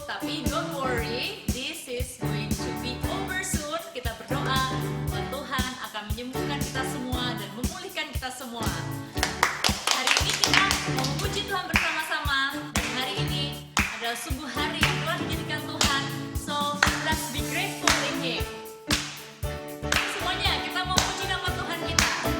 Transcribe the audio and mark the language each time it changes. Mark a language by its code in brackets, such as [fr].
[id] Tapi [en] don't worry, this is going to be over soon. [id] Kita berdoa bahwa Tuhan akan menyembuhkan kita semua dan memulihkan kita semua. Hari ini kita mau memuji Tuhan bersama-sama. Dan hari ini adalah sungguh hari yang telah dijadikan Tuhan. [en] So, let's be grateful in Him. [id] Semuanya, kita mau puji nama Tuhan kita.